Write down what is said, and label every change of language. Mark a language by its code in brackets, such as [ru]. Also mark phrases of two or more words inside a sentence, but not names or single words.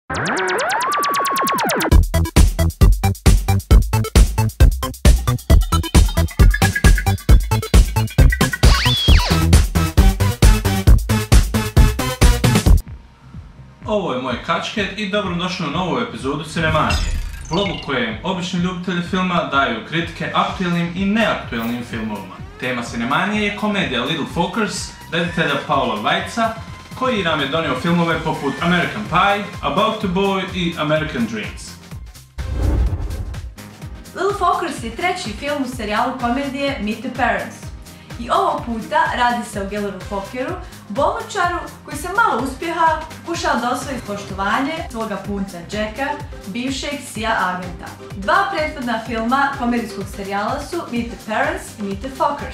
[bs] Ovo je moj Kačket i dobrodošli u novu epizodu Cinemanije, vlogu kojem obični ljubitelji filma daju kritike aktuelnim i neaktuelnim filmovima. Tema Cinemanije je komedija Little Fockers reditelja Paula Weitza, koji nam je donio filmove poput American Pie, About the Boy i American Dreams. Little Fockers je treći film u serijalu komedije Meet the Parents. I ovog puta radi se o Gilleru Fockeru, bolničaru koji se malo uspjeha pokušao da osvoji poštovanje svoga punca Jacka, bivšeg CIA agenta. Dva prethodna filma komedijskog serijala su Meet the Parents i Meet the Fockers.